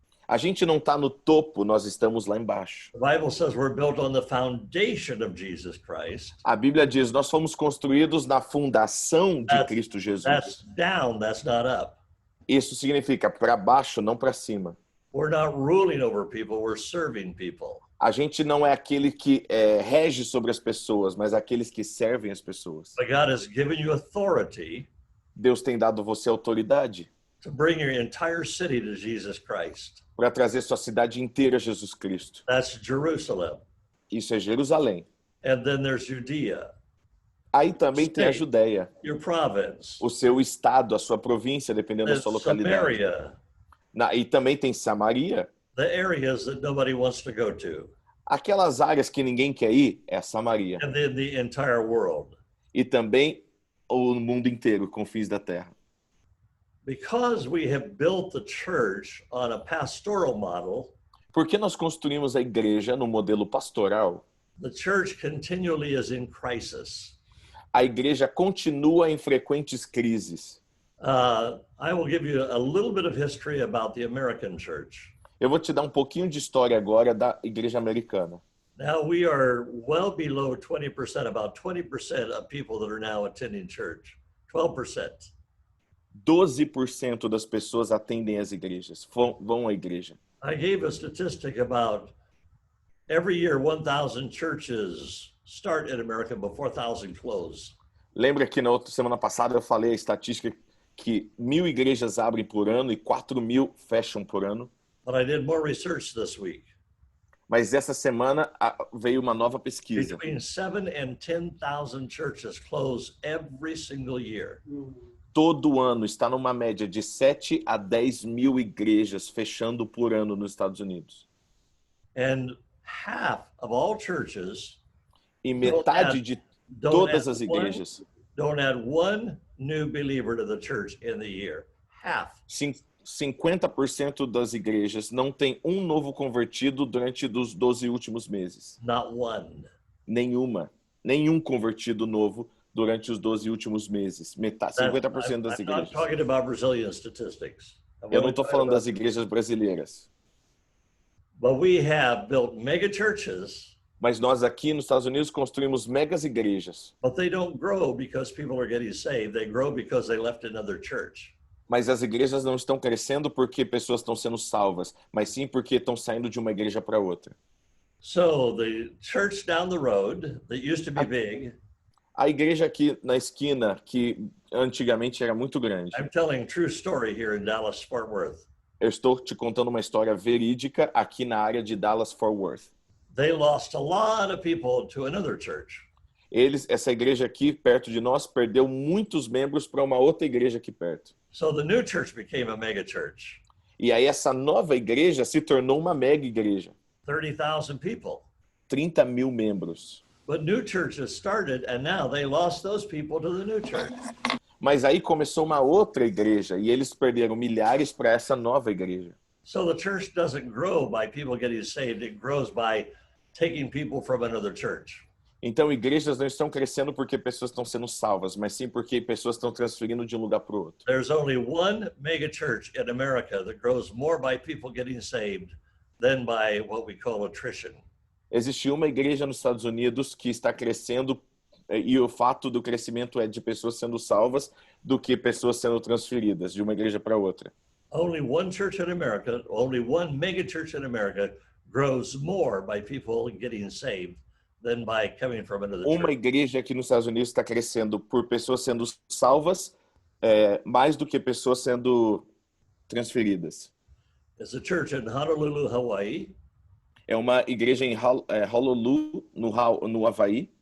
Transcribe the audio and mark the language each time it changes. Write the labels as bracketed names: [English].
[Portuguese] A gente não está no topo, nós estamos lá embaixo. [English] The Bible says we're built on the foundation of Jesus Christ. [Portuguese] A Bíblia diz, nós fomos construídos na fundação de Cristo Jesus. [English] That's down, that's not up. [Portuguese] Isso significa para baixo, não para cima. [English] We're not ruling over people, we're serving people. [Portuguese] A gente não é aquele que rege sobre as pessoas, mas aqueles que servem as pessoas. [English] But God has given you authority [Portuguese] Deus tem dado você autoridade [English] to bring your entire city to Jesus Christ. [Portuguese] para trazer sua cidade inteira a Jesus Cristo. [English] That's Jerusalem. [Portuguese] Isso é Jerusalém. [English] And then there's Judea, [Portuguese] Aí também tem a Judéia, [English] your province. [Portuguese] o seu estado, a sua província, dependendo da [English] There's [Portuguese] sua localidade. [English] Samaria, [Portuguese] E também tem Samaria. [English] the areas that nobody wants to go to. [Portuguese] Aquelas áreas que ninguém quer ir é a Samaria. [English] And then the entire world. [Portuguese] E também o mundo inteiro, confins da terra. [English] Because we have built the church on a pastoral model, [Portuguese] Porque nós construímos a igreja no modelo pastoral, [English] the church continually is in crisis. [Portuguese] a igreja continua em frequentes crises. [English] I will give you a little bit of history about the American church. [Portuguese] Eu vou te dar um pouquinho de história agora da igreja americana. [English] Now we are well below 20%, about 20% of people that are now attending church, 12%. [Portuguese] 12% das pessoas atendem as igrejas, vão à igreja. [English] I gave a statistic about every year 1,000 churches start in America, but 4,000 close. [Portuguese] Lembra que na outra semana passada eu falei a estatística que 1.000 igrejas abrem por ano e 4.000 fecham por ano? [English] But I did more research this week. [Portuguese] Mas essa semana veio uma nova pesquisa. [English] Between 7 and 10,000 churches close every single year. [Portuguese] Todo ano está numa média de 7 a 10 mil igrejas fechando por ano nos Estados Unidos. [English] And half of all churches [Portuguese] E metade de todas as igrejas, [English] don't add one new believer to the church in the year. Half. [Portuguese] 50% das igrejas não tem um novo convertido durante os 12 últimos meses. [English] Not one. [Portuguese] Nenhum convertido novo durante os 12 últimos meses. Metade, 50% das [English] I'm not [Portuguese] igrejas. [English] talking about Brazilian statistics. [Portuguese] Eu não estou falando das igrejas brasileiras. [English] But we have built mega churches. [Portuguese] Mas nós aqui nos Estados Unidos construímos megas igrejas. [English] But they don't grow because people are getting saved. They grow because they left another church. [Portuguese] Mas as igrejas não estão crescendo porque pessoas estão sendo salvas, mas sim porque estão saindo de uma igreja para outra. [English] So the church down the road that used to be big. [Portuguese] A igreja aqui na esquina, que antigamente era muito grande. [English] I'm telling a true story here in Dallas, Fort Worth. [Portuguese] Eu estou te contando uma história verídica aqui na área de Dallas, Fort Worth. [English] They lost a lot of people to another church. [Portuguese] Essa igreja aqui perto de nós perdeu muitos membros para uma outra igreja aqui perto. [English] So the new church became a mega church. [Portuguese] E aí essa nova igreja se tornou uma mega igreja. [English] 30,000 people. [Portuguese] 30 mil membros. [English] But new churches started and now they lost those people to the new church. [Portuguese] Mas aí começou uma outra igreja e eles perderam milhares para essa nova igreja. [English] So the church doesn't grow by people getting saved. It grows by taking people from another church. [Portuguese] Então, igrejas não estão crescendo porque pessoas estão sendo salvas, mas sim porque pessoas estão transferindo de um lugar para o outro. [English] There's only one mega church in America that grows more by people getting saved than by what we call attrition. [Portuguese] Existe uma igreja nos Estados Unidos que está crescendo e o fato do crescimento é de pessoas sendo salvas do que pessoas sendo transferidas de uma igreja para outra. [English] Only one church in America, only one mega church in America grows more by people getting saved than by coming from another church. [Portuguese] Uma igreja aqui nos Estados Unidos está crescendo por pessoas sendo salvas mais do que pessoas sendo transferidas. [English] There's a church in Honolulu, Hawaii. [Portuguese] É uma igreja em Honolulu, no Havaí.